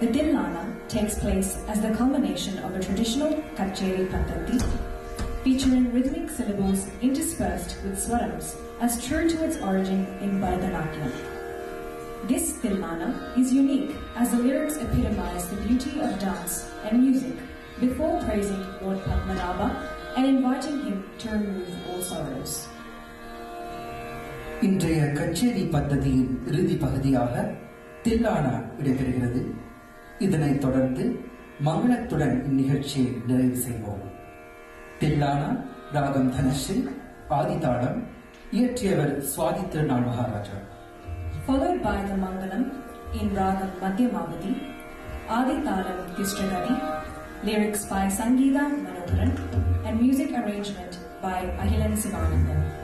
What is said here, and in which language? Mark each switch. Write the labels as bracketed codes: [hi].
[en] The Dillana takes place as the culmination of a traditional Kacheri Pattati, featuring rhythmic syllables interspersed with swarams, as true to its origin in Bharatanatyam. This Dillana is unique as the lyrics epitomize the beauty of dance and music before praising Lord Padmanabha and inviting him to remove all sorrows. [ta] இன்றைய கச்சேரி பദ്ധதியின் இறுதி பகுதியாக தில்லானா இடம்பெறுகிறது. இதனைத் தொடர்ந்து மங்களத்துடன் இந்நிகழ்ச்சியை நிறைவு செய்வோம். தில்லானா ராகம் தனஸ்ரீ, ஆதிதாளம், இயற்றியவர் சுவாதி திருநாள் Maharaja. [en] Followed by the Mangalam in Ragam Madhyamavati, Adithalam Tistragadi, lyrics by Sangeeta Manoharan, and music arrangement by Ahilan Sivanandan.